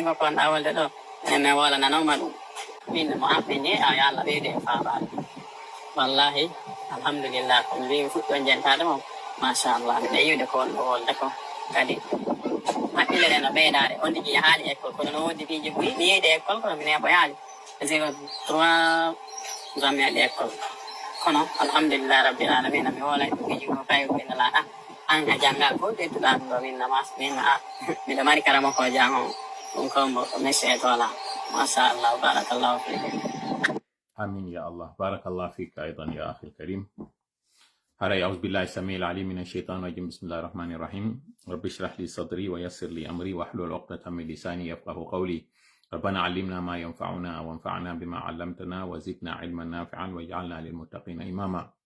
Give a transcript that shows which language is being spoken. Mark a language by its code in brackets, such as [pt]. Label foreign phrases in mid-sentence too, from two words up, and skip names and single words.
[ff] ko konɗa wolde ɗo enen min wolananoma ɗum min mo ammini [ar] يا الله [ff] ɓeyde e faabade [ar] والله الحمد لله [ff] komi mbimi fuɗɗo jentade mo machallah miɗa yiwde ko wonɗo wolde ko kadi haqqille ɗe no ɓeydade on tigi yahaali école kono no wodi piiji ɓuyi mi yeyde école kono mi neɓoyaali parce que 3 ans mi waɗi école kono [ar] الحمد لله رب العالمين [ff] mi wolay piiji ko kayi ɓendalaɗa an a janngal ko ɓedduɗa ɗum ɗo min miɗo mari karama ko jango ɗum kombo monsieur tola machallah [ar] بارك الله فيك آمين يا الله بارك الله فيك أيضا يا أخي الكريم. هذا أعوذ بالله السميع العليم من الشيطان الرجيم. بسم الله الرحمن الرحيم. رب اشرح لي صدري ويسر لي أمري واحلل عقدة من لساني يفقهوا قولي. ربنا علمنا ما ينفعنا وانفعنا بما علمتنا وزدنا علما نافعا واجعلنا للمتقين إماما.